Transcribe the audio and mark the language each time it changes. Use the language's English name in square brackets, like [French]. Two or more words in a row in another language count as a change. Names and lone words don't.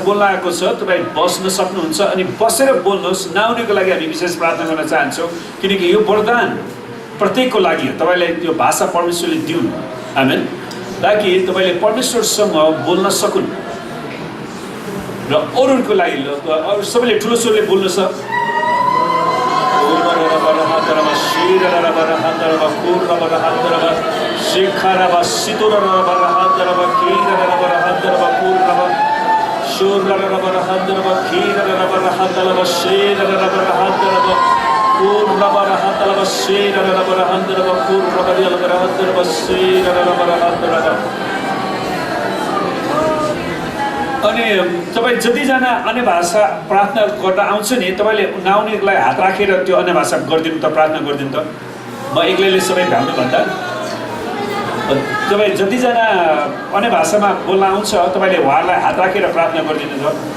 [Nepali] बोल्न आएको छ तपाईँ बस्न सक्नुहुन्छ अनि बसेर बोल्नुहोस् नआउनेको लागि हामी विशेष प्रार्थना गर्न चाहन्छौँ किनकि यो वरदान प्रत्येकको लागि हो तपाईँलाई त्यो भाषा परमेश्वरले दिउन् आमेन ताकि तपाईँले परमेश्वरसँग बोल्न सकुन् र अरूको लागि अरू सबैले ठुलो स्वरले बोल्नु छ Shira rabarahata raba kurra rabarahata raba Shikha raba situra rabarahata raba Kira rabarahata raba kurra raba Shurra rabarahata raba Kira rabarahata raba Shira rabarahata raba Kurra rabarahata raba Shira rabarahata raba Kurra rabarahata raba Shira rabarahata raba अनि तपाईँ जतिजना अन्य भाषा प्रार्थना गर्न आउँछ नि तपाईँले नआउनेलाई हात राखेर त्यो अन्य भाषा गरिदिनु त प्रार्थना गरिदिनु त म एक्लैले सबै भ्याउनु भन्दा तपाईँ जतिजना अन्य भाषामा बोल्न आउँछ तपाईँले उहाँहरूलाई हात राखेर प्रार्थना गरिदिनु त